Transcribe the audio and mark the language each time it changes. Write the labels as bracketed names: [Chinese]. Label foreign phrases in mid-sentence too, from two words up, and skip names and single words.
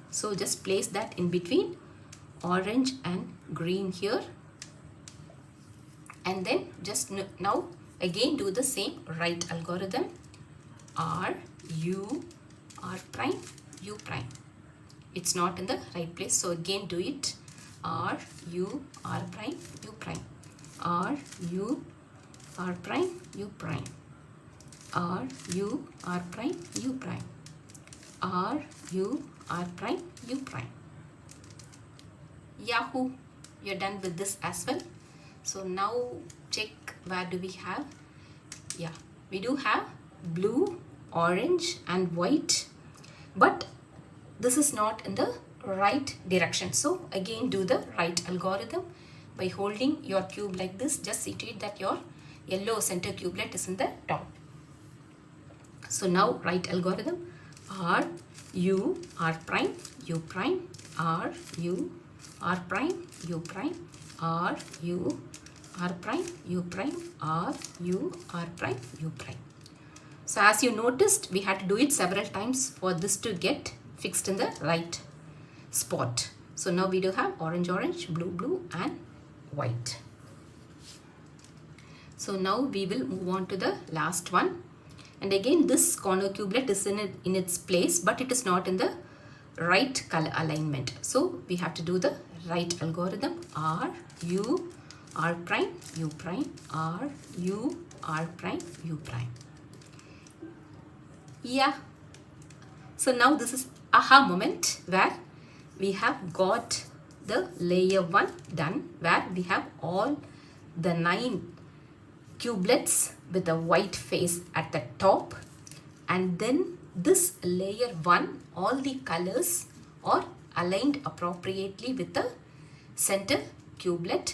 [English] So just place that in between orange and green here, and then just now again do the same right algorithm. R, U, R prime, U prime. It's not in the right place, so again do it. R, U, R prime, U prime. R, U, R prime, U prime. R, U, R prime, U prime. R, U, R prime, U prime. Yahoo! You're done with this as well. So now check, where do we have? Yeah, we do have blue, orange and white, but this is not in the right direction. So again do the right algorithm by holding your cube like this. Just see to it that your yellow center cubelet is in the top. So now right algorithm, R, U, R prime, U prime, R, U, R prime, U prime, R, U, R prime, U prime, R, U, R prime, U prime. So as you noticed, we had to do it several times for this to get fixed in the right spot. So now we do have orange, orange, blue, blue and white. So now we will move on to the last one. And again this corner cubelet is in its place, but it is not in the right color alignment. So we have to do the right algorithm. R, U, R prime, U prime, R, U, R prime, U prime. Yeah. So now this is aha moment where we have got the layer 1 done, where we have all the 9 cubelets with a white face at the top, and then this layer 1, all the colors are aligned appropriately with the center cubelet.